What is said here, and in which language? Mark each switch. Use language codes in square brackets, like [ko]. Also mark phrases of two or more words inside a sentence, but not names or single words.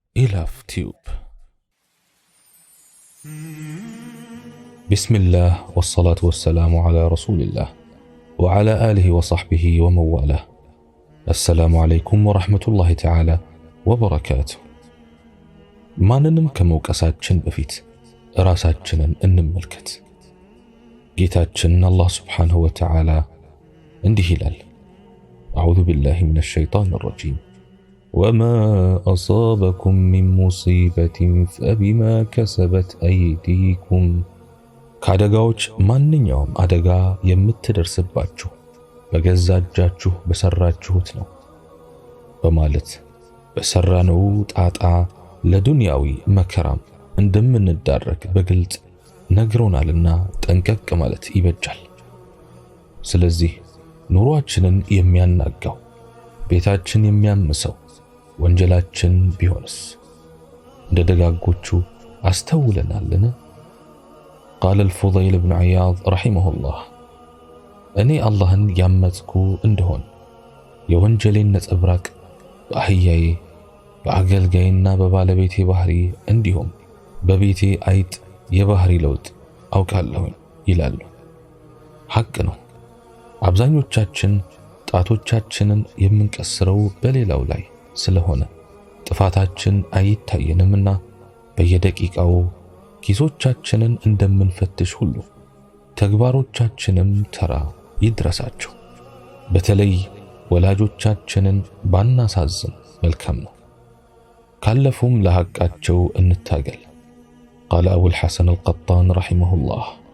[ar] إلاف تيوب. بسم الله والصلاة والسلام على رسول الله وعلى آله وصحبه ومن والاه. السلام عليكم ورحمة الله تعالى وبركاته. [am] ማንንም ከመውቀሳችን በፊት ራሳችንን እንመልከት። ጌታችን አላህ [ar] سبحانه وتعالى [am] እንዲህ ይላል፣ [ar] أعوذ بالله من الشيطان الرجيم وما أصابكم من مصيبة فبما كسبت أيديكم [am] ከአደጋዎች ማንኛውም አደጋ የምትደርስባችሁ በገዛ እጃችሁ በሰራችሁት ነው በማለት በሰራነው ጣጣ ለዱንያዊ መከራም እንደምንዳረግ በግልጽ ነግሮናልና ጠንቀቅ ማለት ይበጃል። ስለዚህ ኑሯችንን የሚያናጋው ቤታችን የሚያምሰው ወንጀላችን ቢሆንስ እንደ ደጋጎቹ አስተውለናልን? [ar] قال الفضيل بن عياض رحمه الله [am] እኔ አላህን ያመጽኩ እንደሆን የወንጀሌን ነጸብራቅ በአህያዬ በአገልጋይና በባለቤቴ ባህሪ እንዲሁም በቤቴ አይጥ የባህሪ ለውጥ አውቃለሁ ይላሉ። ሐቅ ነው። አብዛኞቻችን ጣቶቻችንን የምንቀስረው በሌላው ላይ ስለሆነ ጥፋታችን አይታየንምና በየደቂቃው ኪሶቻችንን እንደምንፈትሽ ሁሉ ተግባሮቻችንም ተራ ይድረሳቸው። በተለይ ወላጆቻችንን ባናሳዝን መልካም ነው። ካለፉም ለሐቃቸው እንታገል። [ar] قال أبو الحسن القطان رحمه الله